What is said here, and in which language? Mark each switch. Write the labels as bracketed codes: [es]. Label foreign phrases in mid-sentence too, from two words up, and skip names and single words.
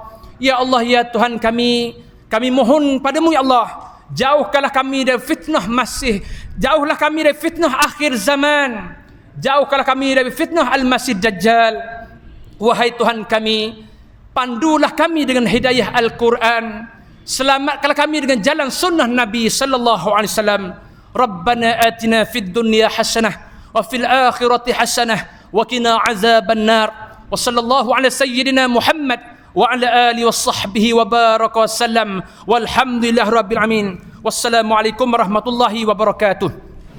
[ar] يا الله [ms] ya Tuhan kami mohon padamu [ar] يا الله, [ms] jauhkanlah kami dari fitnah masih, jauhlah kami dari fitnah akhir zaman, jauhkanlah kami dari fitnah [ar] المسيح الدجال. [ms] Wahai Tuhan kami, pandulah kami dengan hidayah Al-Quran, selamatkanlah kami dengan jalan sunnah Nabi [ar] صلى الله عليه وسلم. ربنا آتنا في الدنيا حسنة وفي الآخرة حسنة وقنا عذاب النار. وصلى الله على سيدنا محمد وعلى آله وصحبه وبارك وسلم والحمد لله رب العالمين. والسلام عليكم ورحمة الله وبركاته.